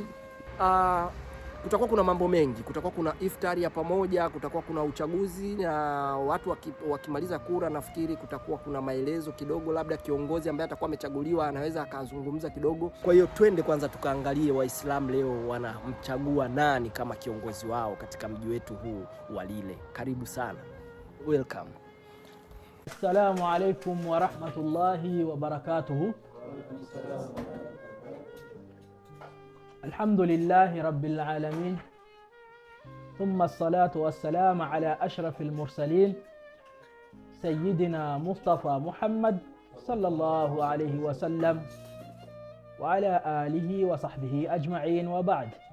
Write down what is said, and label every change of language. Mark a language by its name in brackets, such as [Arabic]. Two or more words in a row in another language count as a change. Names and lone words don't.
[Swahili] Kutakuwa kuna mambo mengi, kutakuwa kuna iftari ya pamoja, kutakuwa kuna uchaguzi na watu wakimaliza kura, nafikiri kutakuwa kuna maelezo kidogo, labda kiongozi ambaye atakuwa amechaguliwa anaweza akazungumza kidogo. Kwa hiyo twende kwanza tukaangalie Waislamu leo wanamchagua nani kama kiongozi wao katika mji wetu huu wa Lille. Karibu sana. [English] Welcome. [Arabic] السلام عليكم ورحمة الله وبركاته. الحمد لله رب العالمين. ثم الصلاة والسلام على أشرف المرسلين سيدنا مصطفى محمد صلى الله عليه وسلم وعلى آله وصحبه أجمعين وبعد.